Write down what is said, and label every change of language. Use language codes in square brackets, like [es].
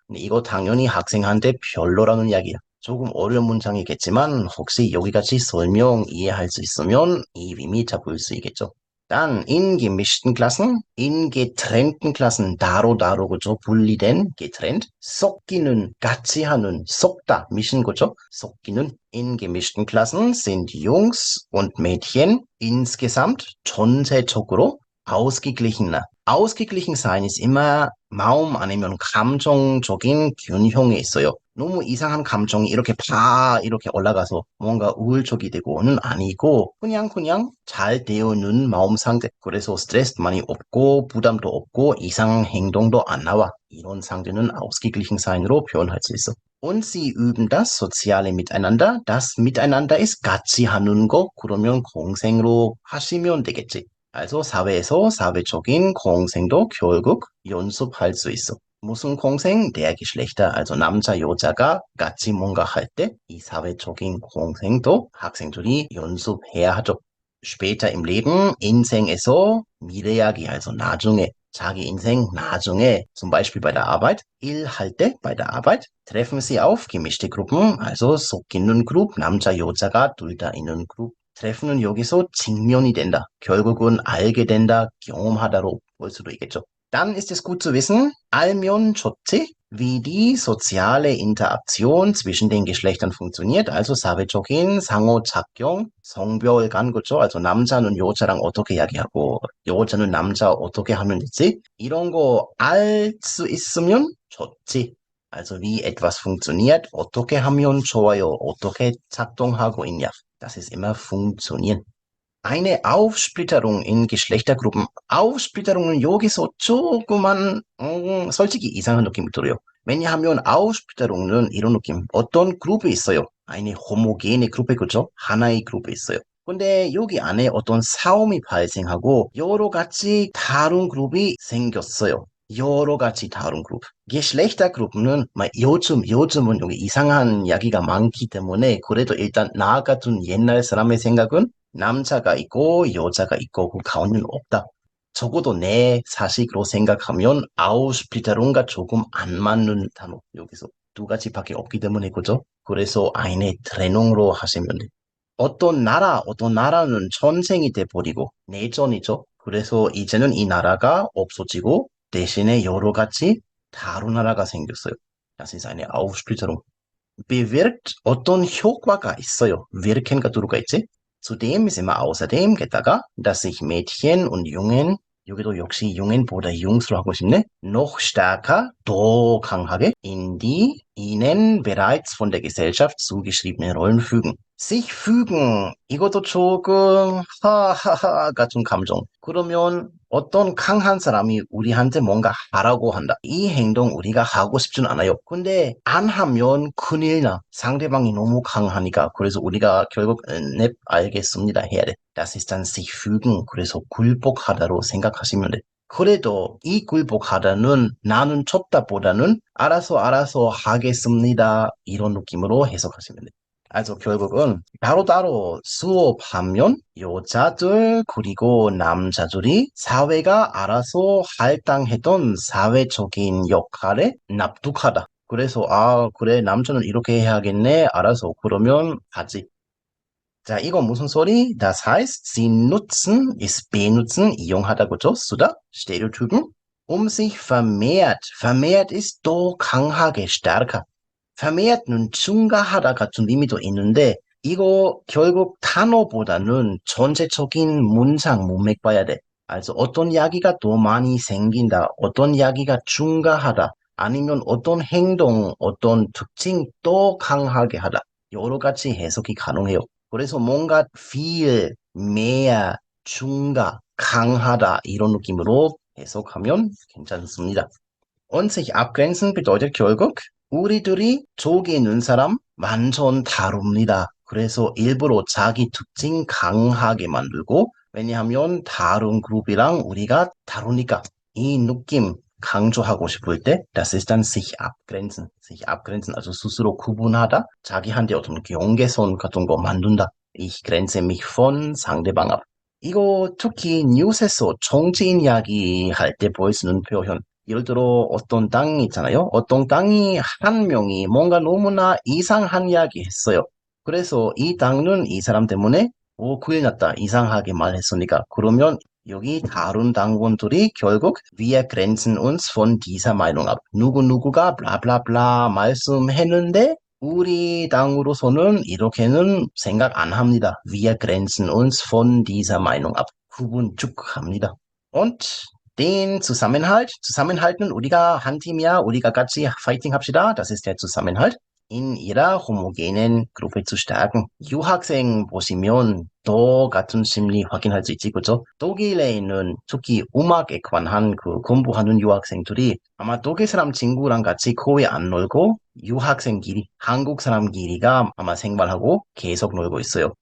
[ko] 근데 이거 당연히 학생한테 별로라는 이야기야. 조금 어려운 문장이겠지만 혹시 여기까지 설명 이해할 수 있으면 이 의미 잡을 수 있겠죠. [de] Dann in gemischten Klassen, in getrennten Klassen [ko] 다로 그죠? 분리된 getrennt, 섞이는 같이 하는 섞다 미신 거죠? 섞이는 [de] in gemischten Klassen sind Jungs und Mädchen insgesamt [ko] 전체적으로 [de] ausgeglichener. ausgeglichen sein ist immer [ko] 마음 아니면 감정적인 균형에 있어요. 너무 이상한 감정이 이렇게 이렇게 올라가서 뭔가 우울적이 되고는 아니고 그냥 잘 되어있는 마음 상태. 그래서 스트레스 많이 없고 부담도 없고 이상한 행동도 안 나와. 이런 상태는 [de] ausgeglichen sein [ko] 으로 표현할 수 있어. [de] Und sie üben das soziale Miteinander. Das Miteinander ist [ko] 같이 하는 거. 그러면 공생으로 하시면 되겠지. [de] Also [ko] 사회에서 사회적인 공생도 결국 연습할 수 있어. 무슨 공생? [de] Der Geschlechter, also [ko] 남자, 여자가 같이 뭔가 할 때 이 사회적인 공생도 학생들이 연습해야 하죠. [de] Später im Leben, [ko] 인생에서 미래야기, [de] also [ko] 나중에 자기 인생 나중에 [de] zum Beispiel bei der Arbeit, [ko] 일할 때 [de] bei der Arbeit treffen sie auf gemischte Gruppen, also [ko] 섞이는 그룹, 남자, 여자가 둘 다 있는 그룹. 트래프는 여기서 직면이 된다. 결국은 알게 된다, 경험하다로 볼 수도 있겠죠. [de] Dann ist es gut zu wissen, [ko] 알면 좋지, [de] wie die soziale Interaktion zwischen den Geschlechtern funktioniert, also [ko] 사회적인 상호작용, 성별 간 거죠. also 남자는 여자랑 어떻게 이야기하고 여자는 남자 어떻게 하면 되지? 이런 거 알 수 있으면 좋지. [de] Also wie etwas funktioniert, [ko] 어떻게 하면 좋아요, 어떻게 작동하고 있냐. [de] Das ist immer funktionieren. Eine Aufsplitterung in Geschlechtergruppen. [ko] Aufsplitterung은 여기서 조그만 솔직히 이상한 느낌이 들어요. 왜냐하면 Aufsplitterung은 이런 느낌. 어떤 그룹이 있어요. [de] eine homogene Gruppe, 그죠? [ko] 하나의 그룹이 있어요. 근데 여기 안에 어떤 싸움이 발생하고 여러 가지 다른 그룹이 생겼어요. 여러 가지 다른 그룹. [de] Geschlechtergruppen [ko] 은 요즘은 여기 이상한 이야기가 많기 때문에 그래도 일단 나 같은 옛날 사람의 생각은 남자가 있고 여자가 있고 그 가운데는 없다. 적어도 내 사식으로 생각하면 아우슈피타론과 조금 안 맞는 단어 여기서 두 가지밖에 없기 때문에 그죠? 그래서 [de] eine Trennung [ko] 로 하시면 돼. 어떤 나라는 전쟁이 돼버리고 내전이죠. 그래서 이제는 이 나라가 없어지고 대신에 여러 가지 다른 나라가 생겼어요. [de] Das ist eine Aufsplitterung. [ko] bewirkt 어떤 효과가 있어요. wirken가 들어가 있지? [de] Zudem ist immer außerdem [ko] 게다가 [de] dass sich Mädchen und Jungen [ko] 여기도 역시 [de] Jungen보다 Jungs [ko] 로 하고 싶네. [de] noch stärker [ko] 더 강하게 [de] in die ihnen bereits von der Gesellschaft zugeschriebenen Rollen fügen. [ko] sich fügen 이것도 조금 하하하 같은 감정. 그러면 어떤 강한 사람이 우리한테 뭔가 하라고 한다. 이 행동 우리가 하고 싶진 않아요. 근데 안 하면 큰일 나. 상대방이 너무 강하니까. 그래서 우리가 결국 알겠습니다 해야 돼. [de] Das ist dann sich fügen. [ko] 그래서 굴복하다로 생각하시면 돼. 그래도 이 굴복하다는 나는 쳤다보다는 알아서 하겠습니다. 이런 느낌으로 해석하시면 돼요. 그래서 결국은 따로따로 수업하면 여자들 그리고 남자들이 사회가 알아서 할당했던 사회적인 역할에 납득하다. 그래서 그래 남자는 이렇게 해야겠네. 알아서 그러면 하지. 자, 이거 무슨 소리? [de] Das heißt, sie nutzen, ist benutzen, [ko] 이용하다고 줬수다. [de] Stereotypen. Sich vermehrt. Vermehrt ist [ko] 더 강하게, [de] stärker. [ko] vermehrt는 증가하다 같은 의미도 있는데, 이거 결국 단어보다는 전체적인 문장 문맥 봐야 돼. also 어떤 이야기가 더 많이 생긴다, 어떤 이야기가 증가하다, 아니면 어떤 행동, 어떤 특징 더 강하게 하다. 여러 가지 해석이 가능해요. 그래서 뭔가 viel, mehr, 증가, 강하다 이런 느낌으로 해석하면 괜찮습니다. [de] Und sich abgrenzen bedeutet [ko] 결국 우리들이 저기 있는 사람 완전 다릅니다. 그래서 일부러 자기 특징 강하게 만들고 왜냐하면 다른 그룹이랑 우리가 다르니까 이 느낌 강조하고 싶을 때 [de] das ist dann sich abgrenzen. sich abgrenzen also [ko] 스스로 구분하다 자기한테 어떤 경계선 같은 거 만든다. [de] Ich grenze mich von [ko] 상대방 [de] ab. [ko] 이거 특히 뉴스에서 정치인 이야기 할 때 보일 수 있는 표현 예를 들어 어떤 땅이 있잖아요. 어떤 땅이 한 명이 뭔가 너무나 이상한 이야기 했어요. 그래서 이 땅은 이 사람 때문에 큰일 났다. 이상하게 말했으니까. 그러면 여기 다른 당원들이 결국 [de] wir grenzen uns von dieser Meinung ab. [ko] 누구누구가 블라블라블라 말씀했는데 우리 당으로서는 이렇게는 생각 안 합니다. [de] Wir grenzen uns von dieser Meinung ab. [ko] 구분 쭉 합니다. [de] Und den Zusammenhalt, Zusammenhalten, [ko] 우리가 한 팀이야, 우리가 같이 파이팅 합시다. [de] Das ist der Zusammenhalt. in ihrer homogenen Gruppe zu stärken. [ko] 유학생 보시면 더 같은 심리 확인할 수 있지, 그죠? 독일에 있는 특히 음악에 관한 그 공부하는 유학생들이 아마 독일 사람 친구랑 같이 거의 안 놀고 유학생끼리, 한국 사람끼리가 아마 생활하고 계속 놀고 있어요.